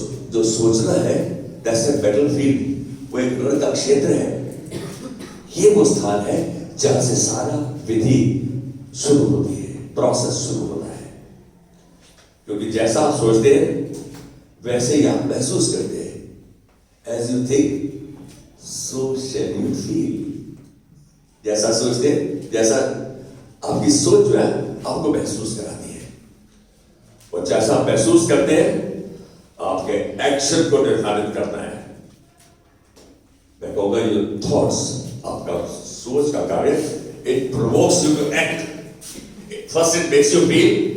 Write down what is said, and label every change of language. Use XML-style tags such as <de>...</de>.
<hi>जो सोचना है,</hi> <en>that's a battlefield,</en> <hi>वो एक रण का क्षेत्र है। ये वो स्थान है जहां से सारा विधि शुरू होती है, प्रोसेस शुरू होता है। क्योंकि जैसा आप सोचते हैं वैसे ही आप महसूस करते हैं।</hi> <en>As you think, so shall you feel।</en> <hi>जैसा सोचते हैं, जैसा आपकी सोच जो है आपको महसूस कराती है, और जैसा आप महसूस करते हैं आपके एक्शन को निर्धारित करता है। मैं कहूंगा ये थॉट्स, आपका सोच का कार्य,</hi> <en>It provokes you to act. First it makes you feel.</en>